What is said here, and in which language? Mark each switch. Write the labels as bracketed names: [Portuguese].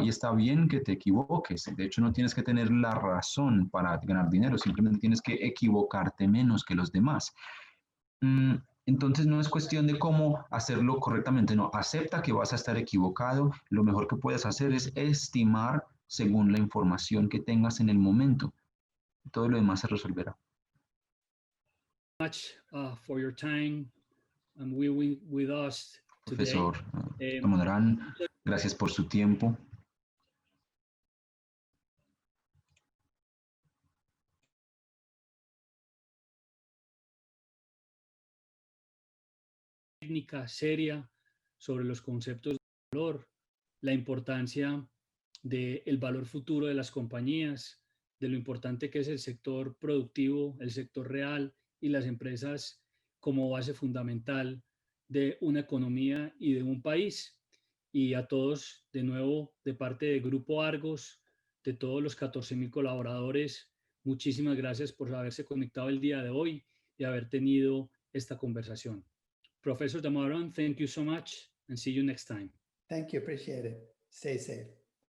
[Spanish] Y está bien que te equivoques. De hecho, no tienes que tener la razón para ganar dinero, simplemente tienes que equivocarte menos que los demás. Entonces no es cuestión de cómo hacerlo correctamente, no, acepta que vas a estar equivocado. Lo mejor que puedes hacer es estimar según la información que tengas en el momento. Todo lo demás se resolverá. [English] Much for your time and with us today. [Spanish] Profesor Damodaran, gracias por su tiempo. técnica, seria, sobre los conceptos de valor, la importancia del valor futuro de las compañías, de lo importante que es el sector productivo, el sector real y las empresas como base fundamental de una economía y de un país. Y a todos, de nuevo, de parte del Grupo Argos, de todos los 14.000 colaboradores, muchísimas gracias por haberse conectado el día de hoy y haber tenido esta conversación. [English] Professor Dameron, thank you so much and see you next time. Thank you, appreciate it. Stay safe.